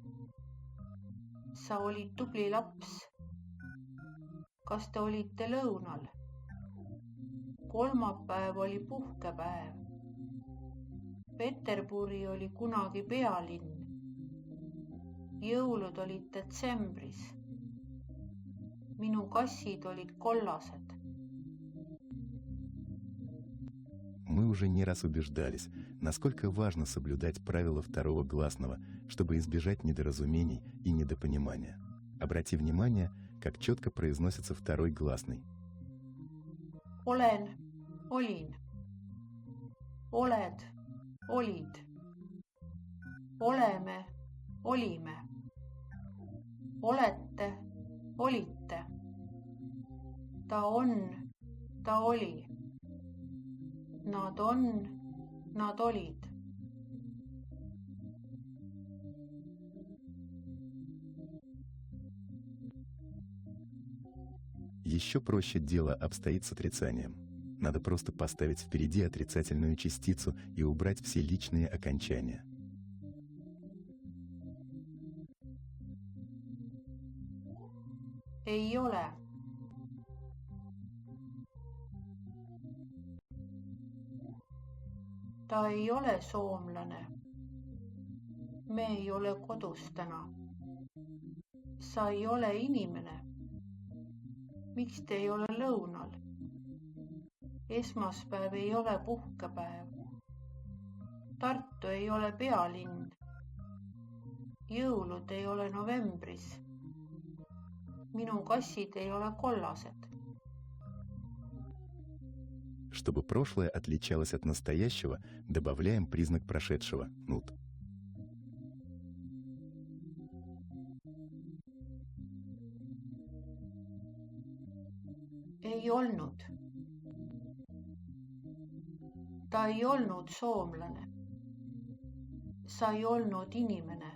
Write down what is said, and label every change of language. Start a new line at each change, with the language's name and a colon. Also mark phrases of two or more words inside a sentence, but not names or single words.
Estonian: Sa olid tubli laps. Kas te olite lõunal? Kolmapäev oli puhkepäev. Peterburi oli kunagi pealinn. Jõulud olid detsembris. Minu kassid olid kollased.
Russian: Мы уже не раз убеждались, насколько важно соблюдать правила второго гласного, чтобы избежать недоразумений и недопонимания. Обрати внимание, как четко произносится второй гласный.
Estonian: Olen, olin. Oled, olid. Oleme, olime. Olete, olite. Ta on, ta oli. Nad on, nad olid.
Russian: Еще проще дело обстоит с отрицанием. Надо просто поставить впереди отрицательную частицу и убрать все личные окончания.
Estonian: Ei ole. Ta ei ole soomlane. Me ei ole kodus täna. Sa ei ole inimene. Miks te ei ole lõunal? Esmaspäev ei ole puhkepäev. Tartu ei ole pealinn. Jõulud ei ole novembris. Minu kassid ei ole kollased.
Russian: Чтобы прошлое отличалось от настоящего, добавляем признак прошедшего – «нут».
Estonian: Ei olnud. Ta ei olnud soomlane. Sa ei olnud inimene.